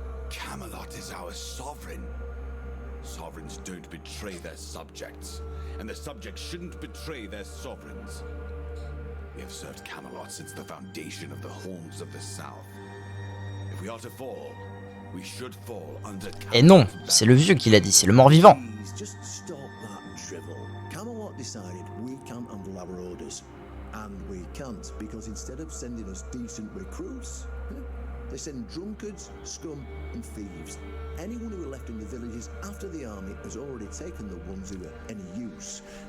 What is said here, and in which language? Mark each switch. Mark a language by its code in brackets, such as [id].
[en] Camelot is our sovereign. Sovereigns don't betray their subjects, and the subjects shouldn't betray their sovereigns. We have served Camelot since the foundation of the Horns of the South. If we are to fall, we should fall under [fr] Et non, c'est le vieux qui l'a dit, c'est le mort-vivant. [en] Please, just stop that drivel. Camelot decided we can't handle our orders. And we can't, because instead of sending us decent recruits, they send drunkards, scum, and thieves. Anyone who are left in the villages after the army has already taken the ones who are any use.